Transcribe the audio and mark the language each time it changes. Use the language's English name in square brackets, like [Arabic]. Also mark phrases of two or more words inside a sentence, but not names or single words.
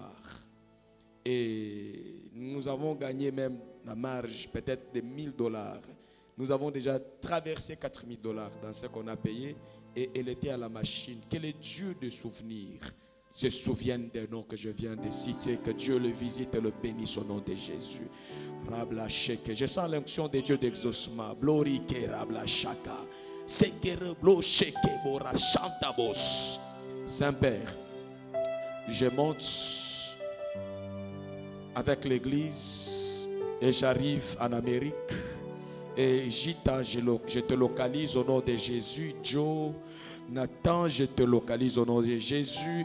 [French] Et nous avons gagné même la marge peut-être de $1,000. Nous avons déjà traversé $4,000 dans ce qu'on a payé et elle était à la machine. Que le Dieu de souvenirs se souvienne des noms que je viens de citer. Que Dieu le visite et le bénisse au nom de Jésus. Rabla Sheke. Je sens l'onction de Dieu d'exaucement. Blorike Rabla Shaka. Sekere Blo Sheke Bora Chantabos. Saint-Père, je monte avec l'église et j'arrive en Amérique. Et Gita, je te localise au nom de Jésus. Joe, Nathan, je te localise au nom de Jésus.